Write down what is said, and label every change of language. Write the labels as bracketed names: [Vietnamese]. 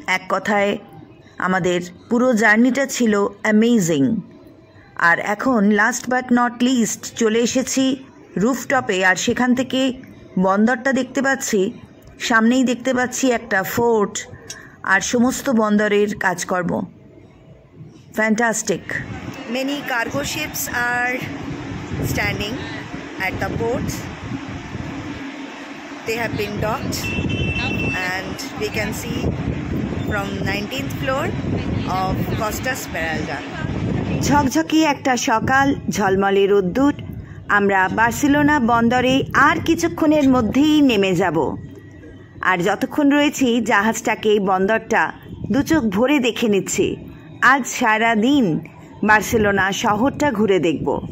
[Bangla] এক কথায় আমাদের পুরো জার্নিটা ছিল অ্যামেজিং। আর এখন লাস্ট বাট নট লিস্ট চলে এসেছি রুফটপে, আর সেখান থেকে বন্দরটা দেখতে পাচ্ছি। সামনেই দেখতে পাচ্ছি একটা ফোর্ট আর সমস্ত বন্দরের কাজকর্ম। Fantastic. [English] Many cargo ships are standing at the ports. They have been docked and we can see from 19th floor of Costa Smeralda. [Bangla] ঝকঝকে একটা সকাল, ঝলমলে রোদ্দুর। আমরা বার্সেলোনা বন্দরে আর কিছুক্ষণের মধ্যেই নেমে যাব। আর যতক্ষণ রয়েছি জাহাজটাকে, বন্দরটা দুচোখ ভরে দেখে নিচ্ছি। আজ সারা দিন বার্সেলোনা শহরটা ঘুরে দেখব।